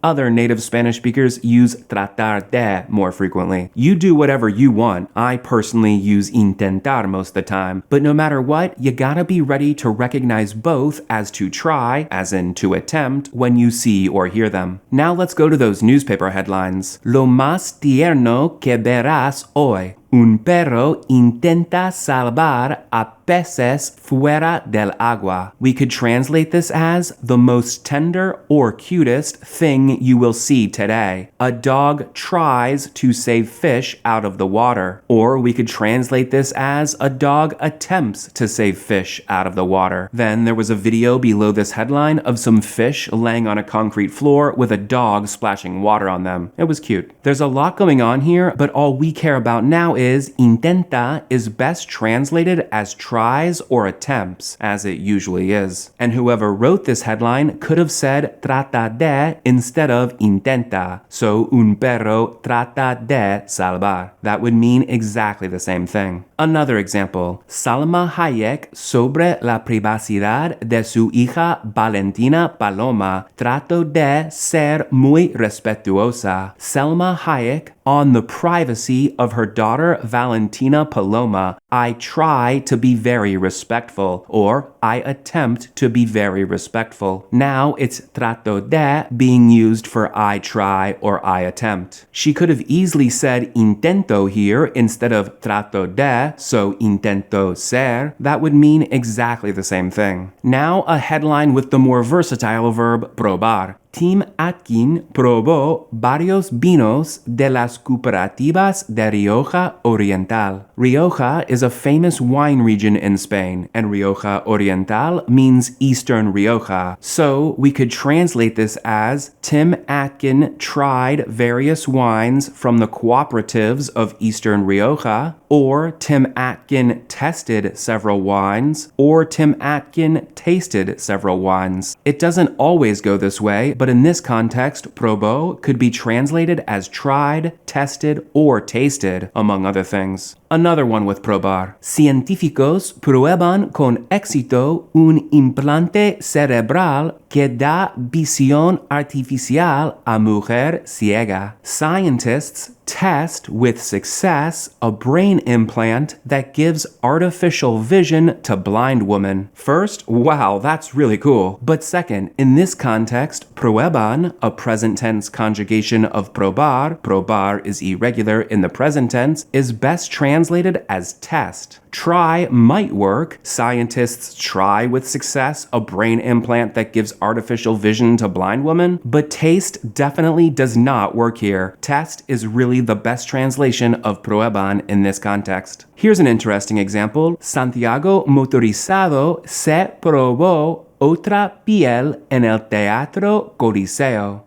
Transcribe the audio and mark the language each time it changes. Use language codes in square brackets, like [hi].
[en] Other native Spanish speakers use tratar de more frequently. You do whatever you want. I personally use intentar most of the time. But no matter what, you gotta be ready to recognize both as to try, as in to attempt, when you see or hear them. Now let's go to those newspaper headlines. [es] Lo más tierno que verás hoy. Un perro intenta salvar a peces fuera del agua. [en] We could translate this as the most tender or cutest thing you will see today. A dog tries to save fish out of the water. Or we could translate this as a dog attempts to save fish out of the water. Then there was a video below this headline of some fish laying on a concrete floor with a dog splashing water on them. It was cute. There's a lot going on here, but all we care about now is intenta is best translated as try tries or attempts, as it usually is. And whoever wrote this headline could have said trata de instead of intenta. [es] So un perro trata de salvar. [en] That would mean exactly the same thing. Another example, [es] Salma Hayek sobre la privacidad de su hija Valentina Paloma. Trato de ser muy respetuosa. [en] Selma Hayek on the privacy of her daughter Valentina Paloma. I try to be very respectful, or I attempt to be very respectful. Now it's trato de being used for I try or I attempt. She could have easily said intento here instead of trato de, so [es] intento ser. [en] That would mean exactly the same thing. Now a headline with the more versatile verb probar. [es] Tim Atkin probó varios vinos de las cooperativas de Rioja Oriental. [en] Rioja is a famous wine region in Spain, and Rioja Oriental means Eastern Rioja. So we could translate this as Tim Atkin tried various wines from the cooperatives of Eastern Rioja, or Tim Atkin tested several wines, or Tim Atkin tasted several wines. It doesn't always go this way, but in this context, probó could be translated as tried, tested, or tasted, among other things. Another one with probar. [es] Científicos prueban con éxito un implante cerebral que da visión artificial a mujer ciega. [en] Scientists test with success a brain implant that gives artificial vision to blind women. First, wow, that's really cool. But second, in this context, prueban, a present tense conjugation of probar is irregular in the present tense, is best translated as test. Try might work. Scientists try with success a brain implant that gives artificial vision to blind women, but taste definitely does not work here. Test is really the best translation of prueban in this context. Here's an interesting example. [es] Santiago Motorizado se probó otra piel en el Teatro Coliseo.